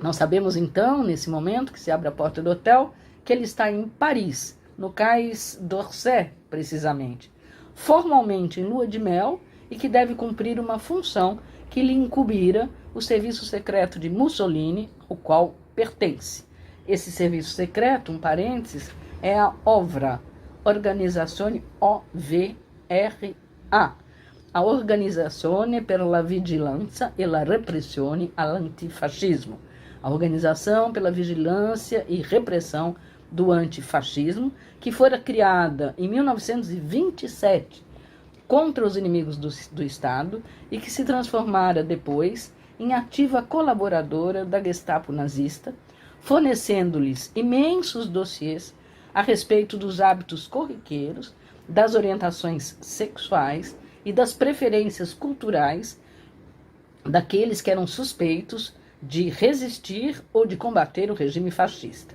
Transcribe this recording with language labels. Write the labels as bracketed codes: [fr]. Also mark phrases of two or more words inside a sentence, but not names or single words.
[pt] Nós sabemos então, nesse momento que se abre a porta do hotel, que ele está em Paris, no Cais d'Orsay, precisamente, formalmente em lua de mel, e que deve cumprir uma função que lhe incumbira o serviço secreto de Mussolini, o qual pertence. Esse serviço secreto, um parênteses, é a OVRA, Organizzazione OVRA, a Organizzazione per la Vigilanza e la Repressione all'Antifascismo, a Organização pela Vigilância e Repressão do Antifascismo, que fora criada em 1927 contra os inimigos do Estado e que se transformara depois em ativa colaboradora da Gestapo nazista, fornecendo-lhes imensos dossiês a respeito dos hábitos corriqueiros, das orientações sexuais e das preferências culturais daqueles que eram suspeitos de resistir ou de combater o regime fascista.